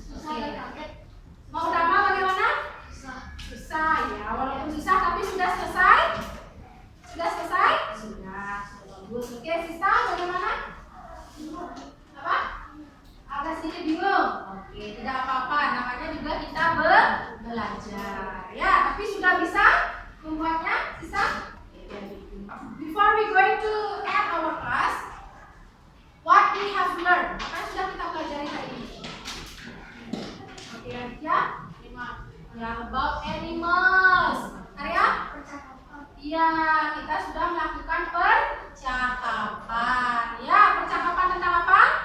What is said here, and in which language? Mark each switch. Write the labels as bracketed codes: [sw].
[id] Oke. Mau utama bagaimana? Susah ya, walaupun susah tapi sudah selesai? Sudah selesai? Sudah bagus. Oke, Sista bagaimana? Apa? Agak sedikit bingung. Oke, tidak apa-apa. Namanya juga kita belajar. Ya, tapi sudah bisa membuatnya, Sista? [en] Before we going to end our class, what we have learned? [id] Apa yang sudah kita pelajari hari ini? Oke, ya. Ya, [en] about animals. [id] Arya? Iya, kita sudah melakukan percakapan. Ya, percakapan tentang apa?